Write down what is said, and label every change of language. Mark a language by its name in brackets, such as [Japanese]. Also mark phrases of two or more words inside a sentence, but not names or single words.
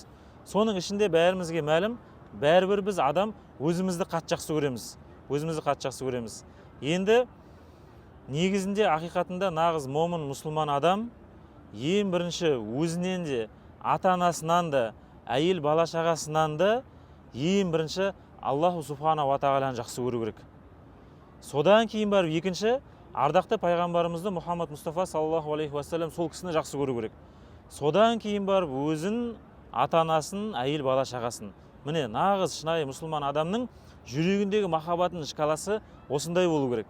[Kazakh] Соның ішінде бәрімізге мәлім, бәрібір біз адам өзімізді қатты жақсы көреміз. Өзімізді қатты жақсы көреміз. Енді негізінде ақиқатында нағыз момын мұсылман адам ең бірінші өзінен де, ата-анасынан да, әйел бала шағасынан да ең бірінші [Arabic] الله سبحانه وتعالى [Kazakh] жақсы көру керек. Содан кейін барып екінші ардақты пайғамбарымызды Мұхаммад Мұстафа [Arabic] صلى الله عليه وسلم [Kazakh] сол кісіні жақсы көру керек. Содан кейін барып өзін, ата-анасын, әйел бала шағасын. Міне нағыз шынайы мұсылман адамның жүрегіндегі махаббаттың шкаласы осындай болу керек.